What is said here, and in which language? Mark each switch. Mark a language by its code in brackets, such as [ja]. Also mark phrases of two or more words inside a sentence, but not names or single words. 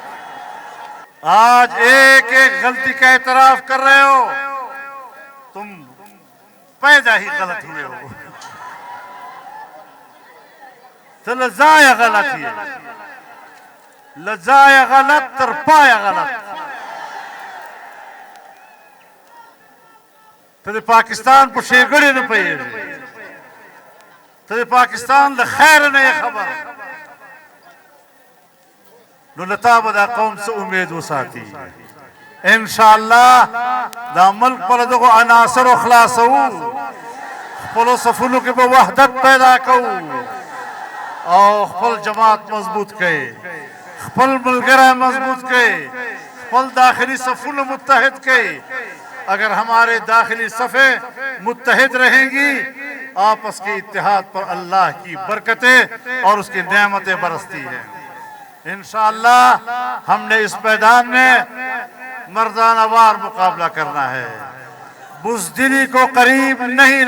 [ur] آج ایک ایک غلطی کا اعتراف کر رہے ہو، تم پیدا ہی غلط ہوئے ہو، تو لزایا غلط ہے، [ps] لزایا غلط ترپایا غلط، ته د پاکستان په ښېګړې نه پوهېږې، ته د پاکستان له خیره نه یې خبر، نو له تا به دا قوم څه امید وساتي؟ انشاءالله دا ملک پر دغو عناصرو خلاصوو، خپلو صفونو کې به وحدت پیدا کوو، او خپل جماعت مضبوط کړئ، خپل ملګری مضبوط کړئ، خپل داخلي صفونه متحد کړئ، [ur] اگر ہمارے داخلی صفیں متحد رہیں گی، آپس کے اتحاد پر اللہ کی برکتیں اور اس کی نعمتیں برستی ہیں، انشاءاللہ ہم نے اس میدان میں مردانہ وار مقابلہ کرنا ہے، بزدلی کو قریب نہیں